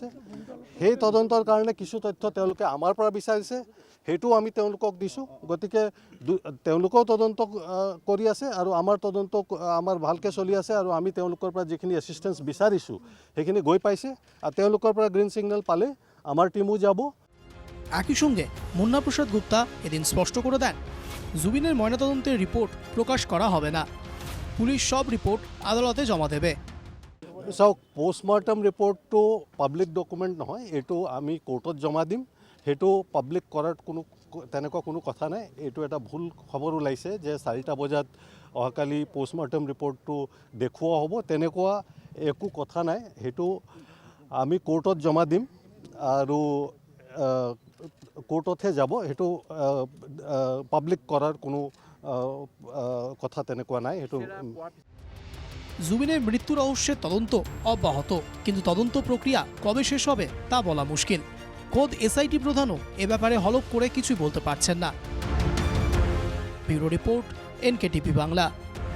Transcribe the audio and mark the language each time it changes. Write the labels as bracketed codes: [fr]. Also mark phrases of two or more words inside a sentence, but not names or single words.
[as] সেই তদন্তৰ কাৰণে কিছু তথ্য তেওঁলোকে আমাৰ পৰা বিচাৰিছে, সেইটোও আমি তেওঁলোকক দিছোঁ। গতিকে তেওঁলোকেও তদন্ত কৰি আছে আৰু আমাৰ তদন্ত আমাৰ ভালকৈ চলি আছে, আৰু আমি তেওঁলোকৰ পৰা যিখিনি এছিষ্টেঞ্চ বিচাৰিছোঁ সেইখিনি গৈ পাইছে। আৰু তেওঁলোকৰ পৰা [en] green signal [as] পালে আমাৰ টিমো যাব। [bn] একই সঙ্গে মুন্না প্রসাদ গুপ্তা এদিন স্পষ্ট করে দেন, জুবিনের ময়নাতদন্তের রিপোর্ট প্রকাশ করা হবে না। পুলিশ সব রিপোর্ট আদালতে জমা দেবে। [as] চাওক, [en] postmortem report public document [as] নহয়, এইটো আমি কোৰ্টত জমা দিম। সেইটো পাব্লিক কৰাৰ তেনেকুৱা কোনো কথা নাই। এইটো এটা ভুল খবৰ ওলাইছে যে 4টা বজাত অহাকালি [en] postmortem report [as] দেখুওৱা হ'ব, তেনেকুৱা একো কথা নাই। সেইটো আমি কোৰ্টত জমা দিম আৰু কোৰ্টতহে যাব। সেইটো পাব্লিক কৰাৰ কোনো কথা তেনেকুৱা নাই। সেইটো [bn] জুবিনের মৃত্যু রহস্যের তদন্ত অব্যাহত, কিন্তু তদন্ত প্রক্রিয়া কবে শেষ হবে তা বলা মুশকিল। খোদ এসআইটি প্রধানও এ ব্যাপারে হলফ করে কিছুই বলতে পারছেন না। ব্যুরো রিপোর্ট, এনকেটিভি বাংলা।